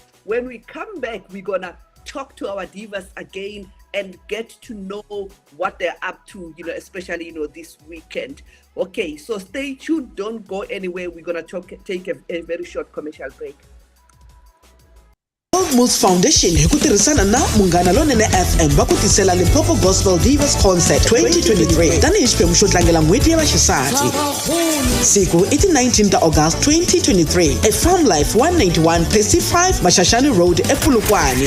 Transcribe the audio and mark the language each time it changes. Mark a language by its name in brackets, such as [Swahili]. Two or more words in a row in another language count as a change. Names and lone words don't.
[English] When we come back, we're gonna talk to our divas again and get to know what they're up to, especially, this weekend. Okay, so stay tuned, don't go anywhere. We're gonna take a very short commercial break. [Tsonga] World Moves Foundation hi ku tirhisana na Munghana Lonene FM va ku tisela Limpopo Gospel Divas Concert 2023 tanihi xiphemu xo tlangela n'hweti ya vaxisati. Siku i ti 19 ta August 2023 eFarm Life 191 Percy 5 Mashashani Road ePolokwane.